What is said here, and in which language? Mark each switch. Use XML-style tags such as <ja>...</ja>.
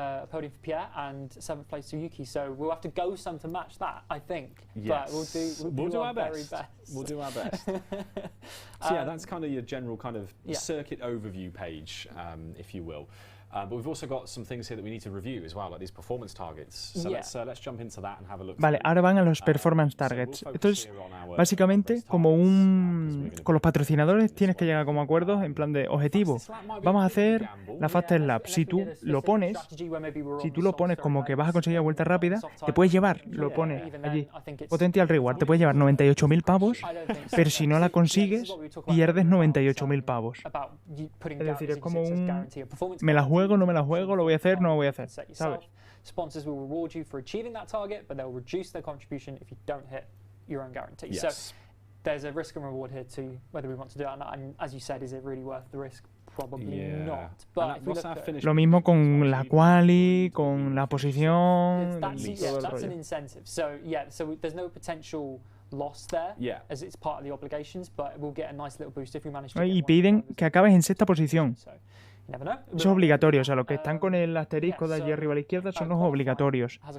<en>Podium for Pierre and 7th place to Yuki, so we'll have to go some to match that, I think. Yes. But we'll do our very best. We'll do our best. So yeah, that's kind of your general kind of circuit overview page, if you will. But we've also got some things here that we need to review as well, like these performance targets. So let's jump into that and have a look.</en> <es>Vale, ahora van a los performance targets. Esto es básicamente como con los patrocinadores tienes que llegar como acuerdos en plan de objetivo. Vamos a hacer la fastest lap. Si tú lo pones como que vas a conseguir vuelta rápida, te puedes llevar, lo pones allí,</es> <en>potential reward,</en> <es>te puedes llevar 98.000 pavos, pero si no la consigues, pierdes 98.000 pavos. Es decir, es como un me la juego, no me la juego, lo voy a hacer, no lo voy a hacer, ¿sabes?</es> <en>Sponsors will reward you for achieving that target, but they'll reduce their contribution if you don't hit your own guarantee. Yes. So there's a risk and reward here too, whether we want to do it or not. And as you said, is it really worth the risk? Probably not. But if we look at</en> <es>lo mismo con la quali, con la posición.</es> <en>That's an incentive. So so there's no potential loss there, as it's part of the obligations, but we'll get a nice little boost if we manage to.</en> <es>Y piden que acabes en sexta posición. Eso es obligatorio, o sea, los que están con el asterisco de allí arriba a la izquierda son los obligatorios.</es>